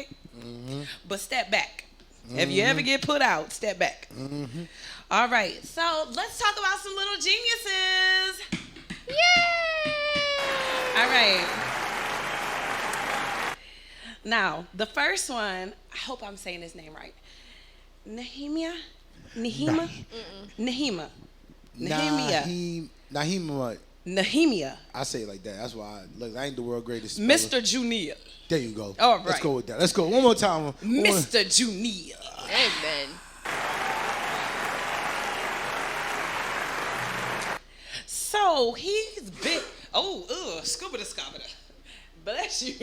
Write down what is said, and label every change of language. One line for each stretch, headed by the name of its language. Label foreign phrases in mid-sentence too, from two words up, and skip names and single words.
English: Mm-hmm. But step back. Mm-hmm. If you ever get put out, step back. Mm-hmm. All right. So let's talk about some little geniuses. All right. Now, the first one, I hope I'm saying his name right. Nehemia? Nehema? Nehema. Nehemia. Nahima. Nehemia. I say it like that. That's why I ain't the world greatest speller. Mr. Junior. There you go. All right. Let's go with that. Let's go. One more time. Mr. Junior. Amen. So he's big. Oh, scuba da scabba. Bless you.